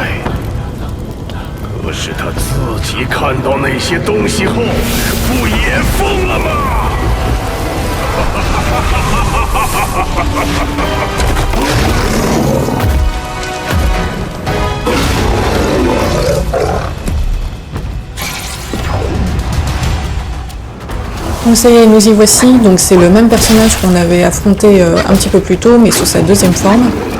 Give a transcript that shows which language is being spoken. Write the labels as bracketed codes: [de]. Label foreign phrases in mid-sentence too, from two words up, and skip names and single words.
[zh] 可是他自己看到那些东西后，不也疯了吗？ [fr] Donc ça y est, nous y voici, donc c'est le même personnage qu'on avait affronté un petit peu plus tôt, mais sous sa deuxième forme.